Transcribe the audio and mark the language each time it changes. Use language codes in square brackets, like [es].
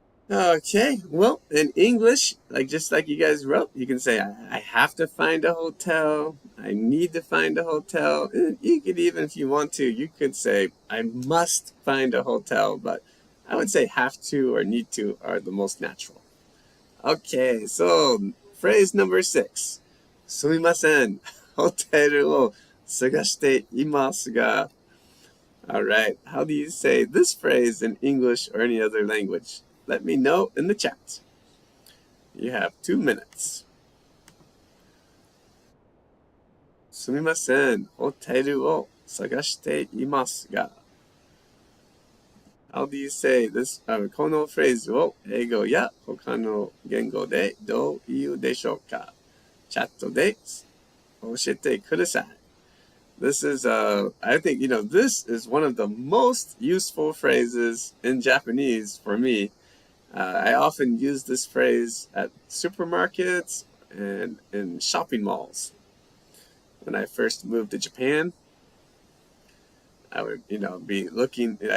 [en] Okay, well, in English, just like you guys wrote, you can say, I have to find a hotel. I need to find a hotel. And you could even, if you want to, you could say, I must find a hotel. But I would say have to or need to are the most natural. Okay, so phrase number 6. [ja] すみません。ホテルを探していますが. [en] All right, how do you say this phrase in English or any other language? Let me know in the chat. You have 2 minutes. [ja] すみません。ホテルを探していますが. [en] How do you say this? [ja] このフレーズを英語や他の言語でどう言うでしょうか? チャットで教えてください. [en] This is, I think, this is one of the most useful phrases in Japanese for me. I often use this phrase at supermarkets and in shopping malls. When I first moved to Japan, I would, be looking.